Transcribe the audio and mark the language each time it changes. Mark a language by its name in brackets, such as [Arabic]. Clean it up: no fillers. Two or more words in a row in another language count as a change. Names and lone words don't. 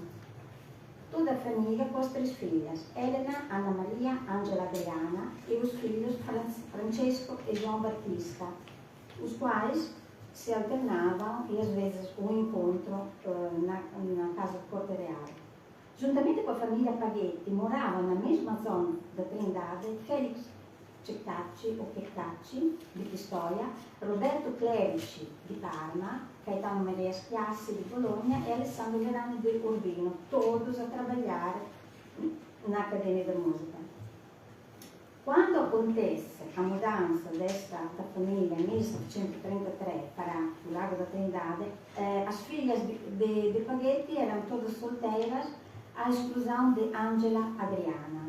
[Portuguese] Toda a família com as 3 filhas, Helena, Ana Maria, Angela Adriana, e os filhos Francesco e João Batista, os quais se alternavam e às vezes um encontro na casa de corte real. Juntamente com a família Paghetti moravam na mesma zona da Trindade Felix Ceccacci o Checcacci di Pistoia, Roberto Clerici di Parma, Caetano Maria Schiassi di Bologna e Alessandro Verani di Urbino, todos a trabalhar na Academia da Música. Quando acontece a mudança desta família em 1733 para o Largo da Trindade, as filhas de Paghetti eram todas solteiras, à exclusão de Angela Adriana.